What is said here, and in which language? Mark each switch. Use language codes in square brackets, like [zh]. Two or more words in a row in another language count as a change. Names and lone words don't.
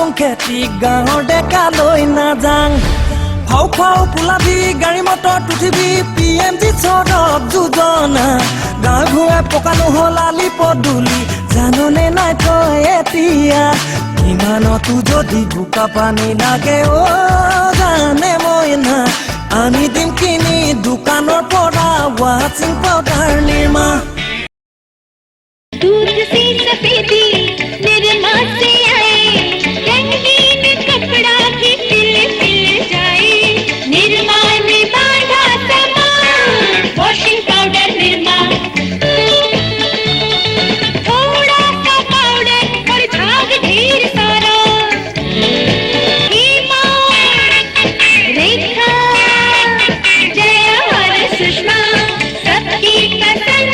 [as] খেতি গাঁৱৰ ডেকালৈ নাযাং ফাও ফাও পোলাবি গাড়ী মটৰ উঠিবি PMG চৰক যোজনা গাঁৱে ভূঞে পকা নহ'ল আলি পদূলি জাননে নাই তই এতিয়া ইমানতো যদি বোকা পানী লাগে জানে মই না আনি দিম কিনি দোকানৰ পৰা [en] washing powder [as] নিৰ্মা [hi] दूध सी सफेदी निरमा से आए रंगीन कपड़ा भी खिल खिल जाए निरमा में बांधा सामान [en] washing powder [hi] निरमा थोड़ा सा पाउडर और झाग ढेर सारा हेमा रेखा जया और सुषमा सबकी